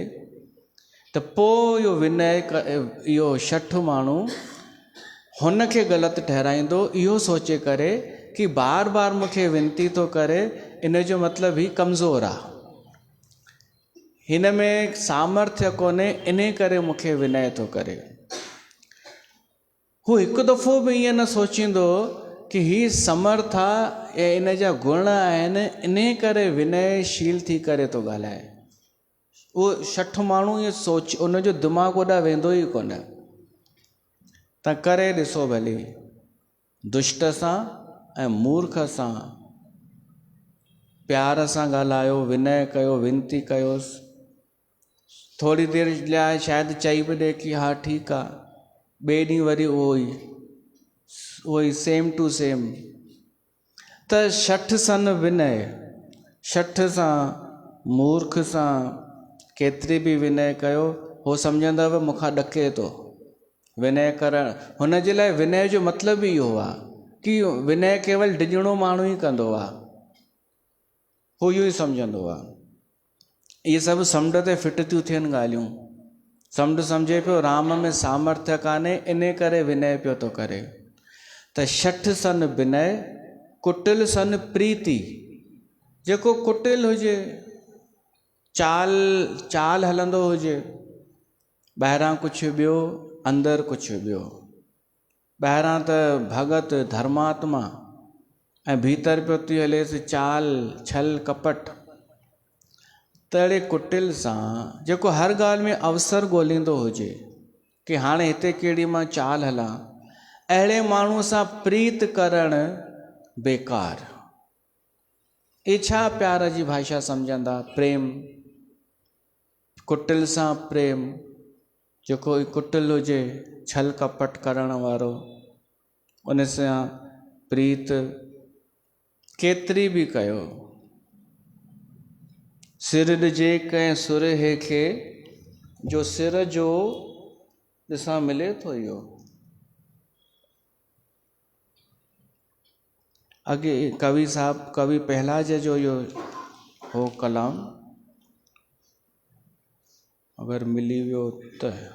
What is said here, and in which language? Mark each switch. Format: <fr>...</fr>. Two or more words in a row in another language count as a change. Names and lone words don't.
<sd>त पोइ इहो विनय इहो 60 माण्हू हुन खे ग़लति ठहिराईंदो, इहो सोचे करे कि बार बार मूंखे विनती थो करे, इन जो मतिलबु ही कमज़ोर आहे, हिन में सामर्थ्य कोन्हे, इन करे मूंखे विनय थो करे। हू हिकु दफ़ो बि ईअं न सोचींदो कि ही समर्थ आहे ऐं इन जा गुण आहिनि, इन करे विनयशील थी करे थो ॻाल्हाए। उहो शठ माण्हू इहो सोच उनजो दिमाग़ ओॾा वेंदो ई कोन। त करे ॾिसो भली, दुष्ट सां ऐं मूर्ख सां प्यार सां ॻाल्हायो, विनय कयो, विनती कयोसि। थोरी देरि लाइ शायदि चई बि ॾे कि हा ठीकु आहे, ॿिए ॾींहुं वरी उहो ई</sd> <en>same to same.</en> <sd>त</sd> <awa>शठ सन विनय,</awa> <sd>शठ सां मूर्ख सां केतिरी बि विनय कयो, हो सम्झंदव मूंखां ॾके थो। विनय करणु, हुन जे लाइ विनय जो मतिलबु ई इहो आहे कि विनय केवल डिॼणो माण्हू ई कंदो आहे, हू इहो ई सम्झंदो आहे। इहे सभु समुंड ते फिट थियूं थियनि ॻाल्हियूं। समुंड सम्झे पियो राम में सामर्थ्य कान्हे, इन करे विनय पियो थो करे।</sd> <awa>त शठ सन विनय, कुटिल सन प्रीति।</awa> <sd>जेको कुटिल हुजे, चाल हलंदो हुजे, ॿाहिरां कुझु ॿियो, अंदरि कुझु ॿियो। ॿाहिरां त भगत धर्मात्मा ऐं भीतर पियो थी हलेसि चाल छल कपट। त अहिड़े कुटिल सां जेको हर ॻाल्हि में अवसर ॻोल्हींदो हुजे कि हाणे हिते कहिड़ी मां चाल हलां, अहिड़े माण्हूअ सां प्रीत करणु बेकार। इहे छा प्यार जी भाषा सम्झंदा? प्रेम। कुटिल सां प्रेम, जेको कुटिल हुजे, छल कपट करण वारो, उन सां प्रीत केतिरी बि कयो। सिर ॾिजे कंहिं सुरहे खे, जो सिर जो ॾिसां मिले थो इहो। अॻे कवि साहब, कवि पहलाज जो इहो हो कलाम, अगरि मिली वियो त।</sd>